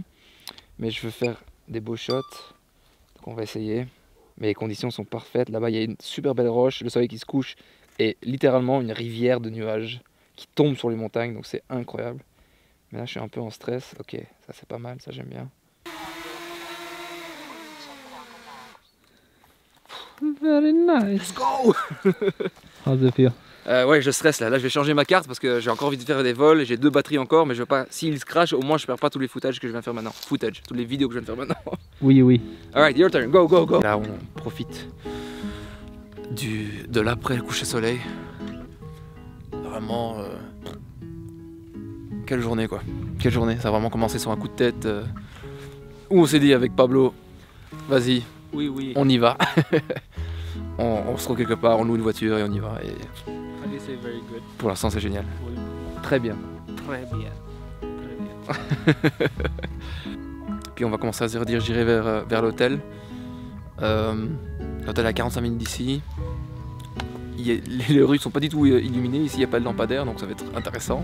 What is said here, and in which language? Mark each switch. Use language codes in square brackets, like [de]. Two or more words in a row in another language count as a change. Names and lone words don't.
[fr] Mais je veux faire des beaux shots, donc on va essayer. Mais les conditions sont parfaites, là-bas il y a une super belle roche, le soleil qui se couche et littéralement une rivière de nuages qui tombe sur les montagnes, donc c'est incroyable. Mais là je suis un peu en stress, ok, ça c'est pas mal, ça j'aime bien. [en] Very nice. Let's go. How's it feel? [fr] Ouais, je stresse là. Là, je vais changer ma carte parce que j'ai encore envie de faire des vols. J'ai 2 batteries encore, mais je veux pas. S'ils se crashent, au moins je perds pas tous les footages que je viens de faire maintenant. Footage, toutes les vidéos que je viens de faire maintenant. Oui, oui. [en] Alright, your turn, go, go, go. [fr] Là, on profite de l'après le coucher soleil. Vraiment. Quelle journée quoi. Quelle journée. Ça a vraiment commencé sur un coup de tête. Où on s'est dit avec Pablo, vas-y, Oui, oui. on y va. on se trouve quelque part, on loue une voiture et on y va. Et [en] This is very good. [fr] pour l'instant, c'est génial. Oui. Très bien. Très bien. Très bien. Puis on va commencer à se rediriger vers l'hôtel. L'hôtel est à 45 minutes d'ici. Les rues sont pas du tout illuminées, ici il n'y a pas de lampadaire donc ça va être intéressant.